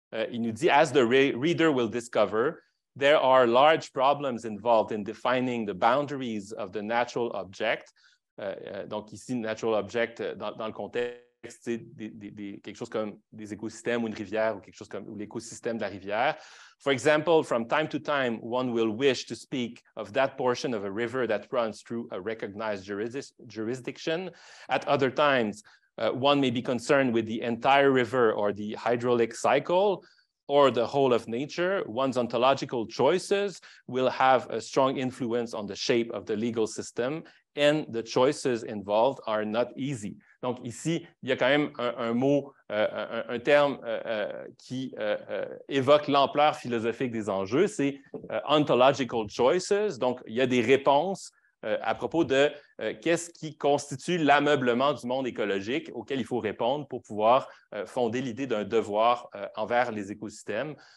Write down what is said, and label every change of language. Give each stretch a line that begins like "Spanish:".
French: Il nous dit «
English: As the reader will discover, there are large problems involved in defining the boundaries of the natural object.
French: » Donc ici, natural object, dans le contexte, c'est quelque chose comme des écosystèmes ou une rivière ou quelque chose comme l'écosystème de la rivière.
English: For example, from time to time, one will wish to speak of that portion of a river that runs through a recognized jurisdiction. At other times, one may be concerned with the entire river or the hydraulic cycle or the whole of nature. One's ontological choices will have a strong influence on the shape of the legal system, and the choices involved are not easy.
French: Donc ici, il y a quand même un mot, un terme qui évoque l'ampleur philosophique des enjeux, c'est ontological choices. Donc, il y a des réponses à propos de qu'est-ce qui constitue l'ameublement du monde écologique auquel il faut répondre pour pouvoir fonder l'idée d'un devoir envers les écosystèmes.